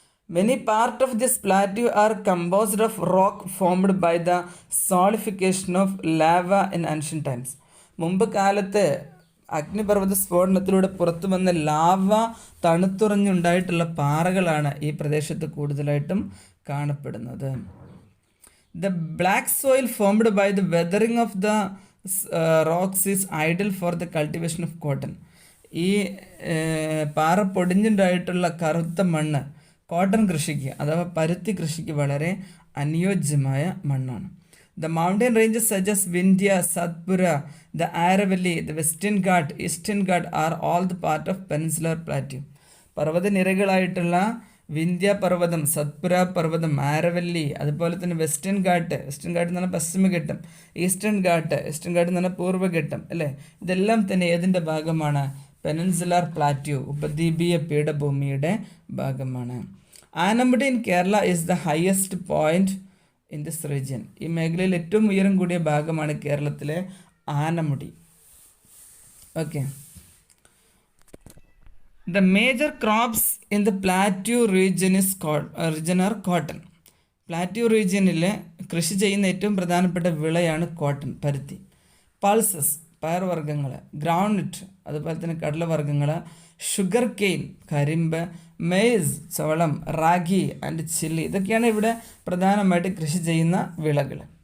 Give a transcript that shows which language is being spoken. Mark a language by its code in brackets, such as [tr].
[en] Many parts of this plateau are composed of rock formed by the solidification of lava in ancient times. [ml] മുമ്പ് കാലത്ത് അഗ്നിപർവ്വത സ്ഫോടനത്തിലൂടെ പുറത്തു വന്ന lava തണുത്തുറഞ്ഞുണ്ടായിട്ടുള്ള പാറകളാണ് ഈ പ്രദേശത്ത് കൂടുതലായിട്ടും കാണപ്പെടുന്നത്. [en] The black soil formed by the weathering of the rocks is ideal for the cultivation of cotton. [ml] ഈ പാറ പൊടിഞ്ഞുണ്ടായിട്ടുള്ള കറുത്ത മണ്ണ് കോട്ടൺ കൃഷിക്ക് അഥവാ പരുത്തി കൃഷിക്ക് വളരെ അനുയോജ്യമായ മണ്ണാണ്. [en] The mountain ranges such as Vindhya, Satpura, the Aravalli, the Western Ghat, Eastern Ghat are all the part of Peninsular Plateau. [ml] പർവ്വതനിരകളായിട്ടുള്ള Vindhya പർവ്വതം, സത്പുര പർവ്വതം, ആരവല്ലി, അതുപോലെ തന്നെ വെസ്റ്റേൺ ഘാട്ട് എന്ന് പറഞ്ഞാൽ പശ്ചിമഘട്ടം, ഈസ്റ്റേൺ ഘാട്ട് എന്ന് പറഞ്ഞാൽ പൂർവ്വഘട്ടം അല്ലേ, ഇതെല്ലാം തന്നെ ഏതിൻ്റെ ഭാഗമാണ്? പെനിൻസുലാർ പ്ലാറ്റ്യൂ, ഉപദ്വീപീയ പീഠഭൂമിയുടെ ഭാഗമാണ്. [en] Anamudi in Kerala is the highest point in this region. [ml] ഈ മേഖലയിൽ ഏറ്റവും ഉയരം കൂടിയ ഭാഗമാണ് കേരളത്തിലെ Anamudi. Okay. [en] The major crops in the plateau region are cotton. [ml] Plateau റീജിയനിൽ കൃഷി ചെയ്യുന്ന ഏറ്റവും പ്രധാനപ്പെട്ട വിളയാണ് കോട്ടൺ, പരുത്തി. പൾസസ്, പയർവർഗ്ഗങ്ങൾ, ഗ്രൗണ്ട്നട്ട്, അതുപോലെ തന്നെ കടലവർഗ്ഗങ്ങൾ, ഷുഗർ കെയിൻ, കരിമ്പ്, മെയ്സ്, ചോളം, റാഗി ആൻഡ് ചില്ലി, ഇതൊക്കെയാണ് ഇവിടെ പ്രധാനമായിട്ട് കൃഷി ചെയ്യുന്ന വിളകൾ.